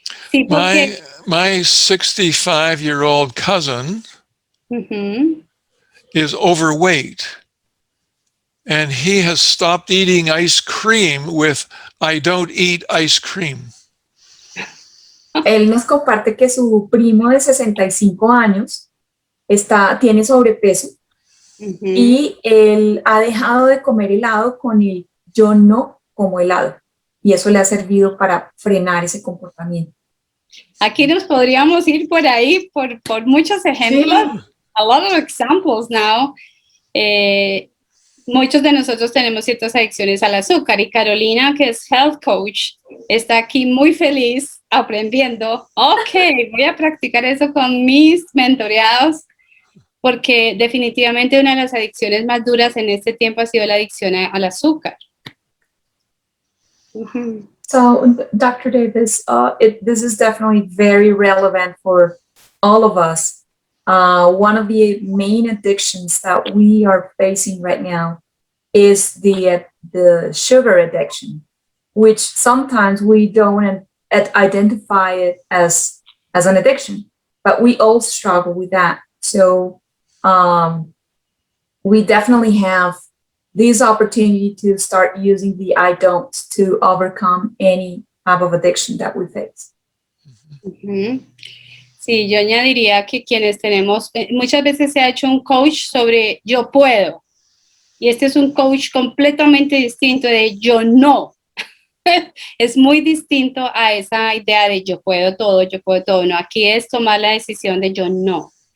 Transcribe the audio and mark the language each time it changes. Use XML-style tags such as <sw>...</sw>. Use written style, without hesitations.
<es>Sí, porque,</es> <en>My 65-year-old cousin is overweight, and he has stopped eating ice cream with I don't eat ice cream.</en> <es>Él nos comparte que su primo de 65 años tiene sobrepeso y él ha dejado de comer helado con el yo no como helado, y eso le ha servido para frenar ese comportamiento. Aquí nos podríamos ir por ahí por muchos ejemplos. Sí.</es> <en>A lot of examples now.</en> <es>Muchos de nosotros tenemos ciertas adicciones al azúcar, y Carolina, que es health coach, está aquí muy feliz aprendiendo. Ok, voy a practicar eso con mis mentoreados, porque definitivamente una de las adicciones más duras en este tiempo ha sido la adicción al azúcar.</es> <en>So, Dr. Davis, this is definitely very relevant for all of us. One of the main addictions that we are facing right now is the sugar addiction, which sometimes we don't identify it as an addiction, but we all struggle with that. So we definitely have this opportunity to start using the I don'ts to overcome any type of addiction that we face.</en> <es>Sí, yo añadiría que quienes tenemos, muchas veces se ha hecho un coach sobre yo puedo, y este es un coach completamente distinto de yo no. Es muy distinto a esa idea de yo puedo todo, no, aquí es tomar la decisión de yo no.</es>